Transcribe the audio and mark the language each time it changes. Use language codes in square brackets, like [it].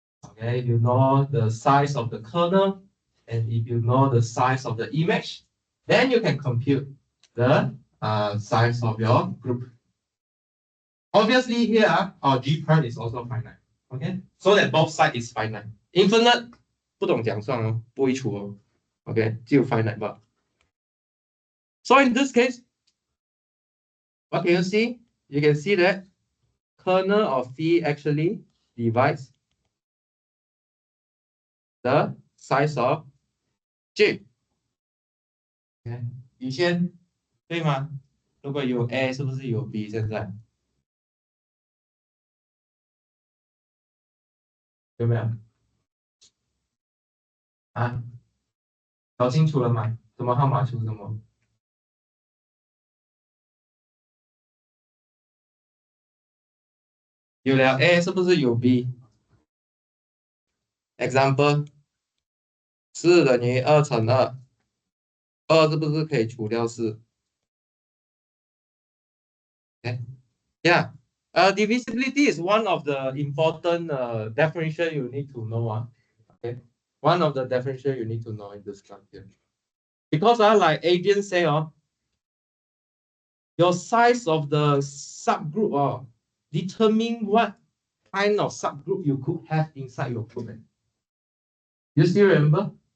[en] Okay, if you know the size of the kernel and if you know the size of the image, then you can compute the size of your group. Obviously, here our G prime is also finite. Okay, so that both sides is finite. [zh] Infinite 不懂讲算哦，不会除哦。 [en] Okay, [zh] 只有 finite 吧。 [en] So in this case, what can you see? You can see that kernel of phi actually divides the size of J. [zh] Okay, 宇轩，对吗？如果有 A， 是不是有 B？现在有没有？啊，搞清楚了吗？什么号码除什么？有了 A 是不是有 B？Example 4等于2乘2， 2是不是可以除掉4？ [en] Okay. Yeah. Divisibility is one of the important definition you need to know. Okay. One of the definition you need to know in this class here. Because like Adrian say, your size of the subgroup determine what kind of subgroup you could have inside your group. You still remember?